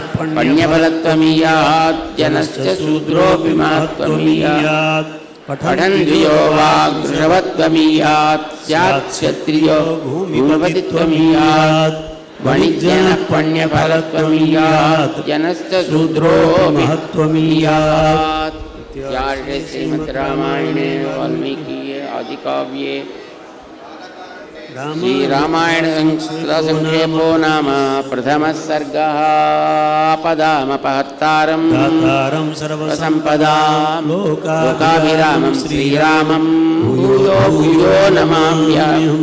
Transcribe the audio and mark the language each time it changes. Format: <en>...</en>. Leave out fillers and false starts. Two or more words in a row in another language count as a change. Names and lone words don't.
<sa>పణ్యఫలత్వమీయాత్ జనశ్చ శూద్రోऽపి మహత్వమీయాత్ పఠన్ ద్విజో వా గృహవత్వమీయాత్ స్యాత్ క్షత్రియో భూమిపతిత్వమీయాత్ వణిజ్జనః పణ్యఫలత్వమీయాత్ జనశ్చ శూద్రోऽపి మహత్వమీయాత్। इत्यार्षे श्रीमद् रामायणे वाल्मीकिये आदिकाव्ये श्री रामायण संक्षेपो नाम प्रथमः सर्गः। आपदामपहर्तारं सर्वसम्पदां लोकाभिरामं श्रीरामं भूयो भूयो नमाम्यहम्।</sa>